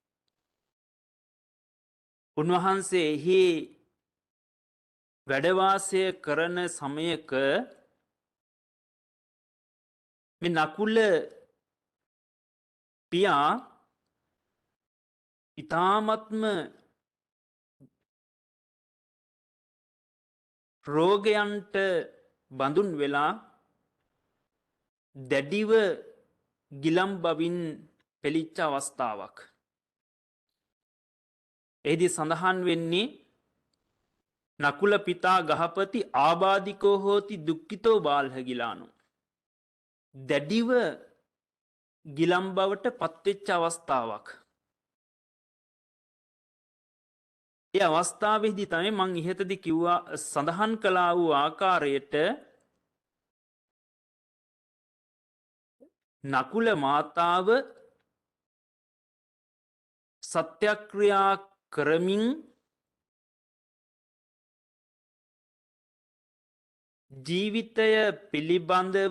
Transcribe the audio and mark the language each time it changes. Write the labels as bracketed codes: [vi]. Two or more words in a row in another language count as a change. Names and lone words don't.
[si] උන්වහන්සේ එහි වැඩ වාසය කරන සමයක මේ නකුල පියා ඊ타ත්ම රෝගයන්ට බඳුන් වෙලා දැඩිව ගිලම් බවින් පෙළිච්ච අවස්ථාවක්. එහිදී සඳහන් වෙන්නේ [pi] නකුල පිතා ගහපති ආබාධිකෝ හෝති දුක්ඛිතෝ බාල්හ ගිලානෝ. [si] දැඩිව ගිලම් බවට පත්වෙච්ච අවස්ථාවක්. ඒ අවස්ථාවේදී තමයි මං ඉහතදී කිව්වා සඳහන් කළා වූ ආකාරයට නකුල මාතාව සත්‍යක්‍රියා කරමින් ජීවිතය පිළිබඳව